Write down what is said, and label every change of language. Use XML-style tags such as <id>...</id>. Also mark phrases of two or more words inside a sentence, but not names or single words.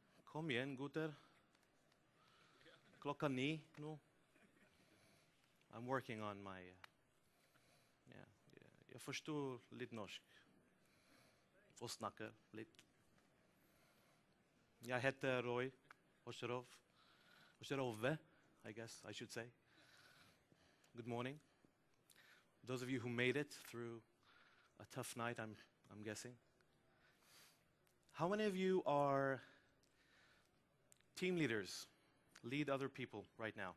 <no>Kom igjen, gutter. Klokka 9 nå.</no> <en>I'm working on my...</en> <no>Jeg forstår litt norsk. Og snakker litt. Jeg heter Roy Osherove.</no> <en>Osherove, I guess I should say. Good morning. Those of you who made it through a tough night, I'm guessing. How many of you are team leaders, lead other people right now?</en>